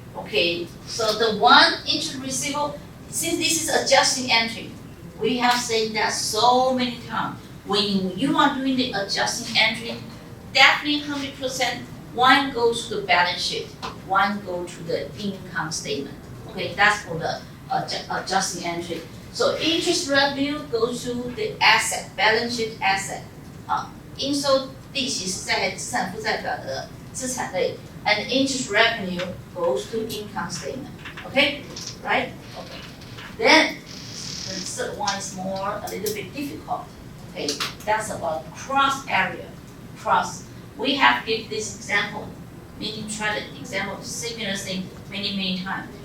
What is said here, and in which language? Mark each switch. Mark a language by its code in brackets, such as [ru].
[en] Okay, so the one interest receivable, since this is adjusting entry, we have said that so many times. When you are doing the adjusting entry, definitely 100%, one goes to the balance sheet, one goes to the income statement. Okay, that's for the adjusting entry. So interest revenue goes to the asset, balance sheet asset. [zh] 应收利息是在资产负债表的资产类。 [en] And interest revenue goes to income statement. Okay? Right? Okay. Then the third one is a little bit difficult. Okay? That's about cross area. Cross. We have given this example, meaning try the example of similar thing many times.